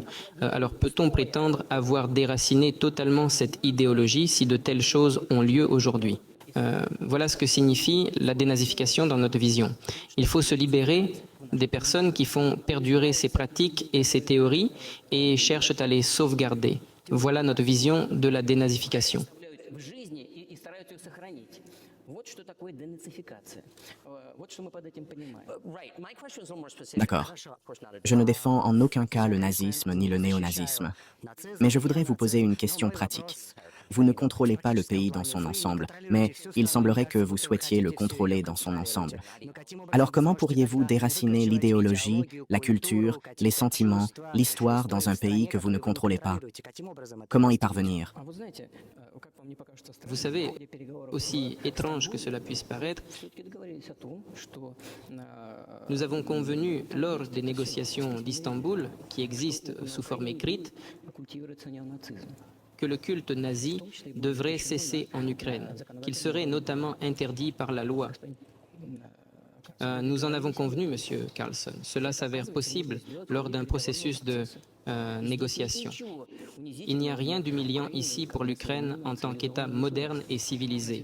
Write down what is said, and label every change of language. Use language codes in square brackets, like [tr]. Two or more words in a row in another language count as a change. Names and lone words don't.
[fr] Alors peut-on prétendre avoir déraciné totalement cette idéologie si de telles choses ont lieu aujourd'hui? Voilà ce que signifie la dénazification dans notre vision. Il faut se libérer des personnes qui font perdurer ces pratiques et ces théories et cherchent à les sauvegarder. Voilà notre vision de la dénazification. [ru] В жизни и стараются ее сохранить. Вот что такое денацификация. Вот что мы под этим понимаем. [fr] D'accord. Je ne défends en aucun cas le nazisme ni le néonazisme. Mais je voudrais vous poser une question pratique. Vous ne contrôlez pas le pays dans son ensemble, mais il semblerait que vous souhaitiez le contrôler dans son ensemble. Alors comment pourriez-vous déraciner l'idéologie, la culture, les sentiments, l'histoire dans un pays que vous ne contrôlez pas? Comment y parvenir? [ru] А вот знаете, как вам не покажется странным, [fr] Vous savez, [ru] в ходе переговоров [fr] aussi étrange que cela puisse paraître, [ru] все-таки договорились о том, что [fr] nous avons convenu lors des négociations d'Istanbul, qui existent sous forme écrite, [ru] культивируется неонацизм. [fr] que le culte nazi devrait cesser en Ukraine, qu'il serait notamment interdit par la loi. Nous en avons convenu, Monsieur Carlson. Cela s'avère possible lors d'un processus de négociation. Il n'y a rien d'humiliant ici pour l'Ukraine en tant qu'État moderne et civilisé.